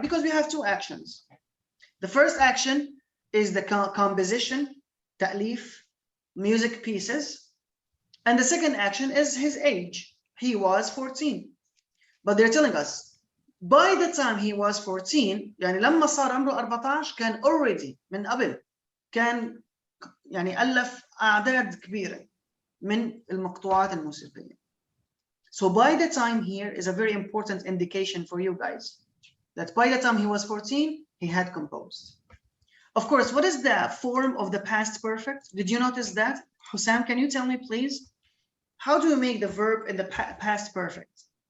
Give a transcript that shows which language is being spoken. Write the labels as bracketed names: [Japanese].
[English] Because we have 2 actions. The first action is the composition, ta'lif, music pieces. And the second action is his age. He was 14. But they're telling us, by the time he was 14, [Arabic] يعني لما صار عمره 14 كان [English] already [Arabic] من قبل كان يعني ألف أعداد كبيرة من المقطوعات الموسيقية. [English] So by the time here is a very important indication for you guys that by the time he was 14, he had composed. Of course, what is the form of the past perfect? Did you notice that? Hussam, can you tell me, please? How do you make the verb in the past perfect?